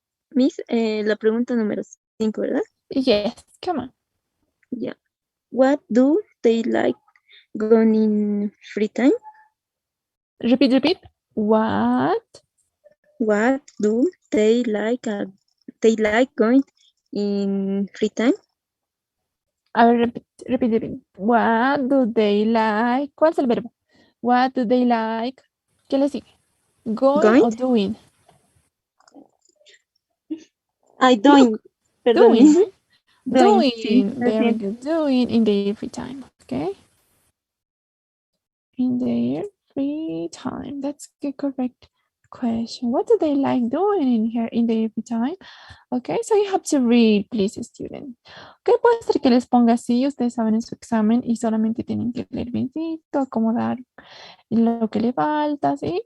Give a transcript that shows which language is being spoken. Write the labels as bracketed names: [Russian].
[Spanish] Miss, la pregunta número 5, ¿verdad? [English] Yes, come on. Yeah. What do they like going in free time? Repeat. What? What do they like going in free time? [Spanish] A ver, [English] repeat. What do they like? [Spanish] ¿Cuál es el verbo? [English] What do they like? [Spanish] ¿Qué le sigue? [English] Going o doing? Doing. [Spanish] Perdón. [English] Doing. Doing, sí, Very good. Doing in their free time. Okay. In their free time. That's the correct question. What do they like doing in their free time? Okay, so you have to read, please, student. [Spanish] Ok, puede ser que les ponga así, ustedes saben en su examen y solamente tienen que leer biencito, acomodar lo que le falta, ¿sí?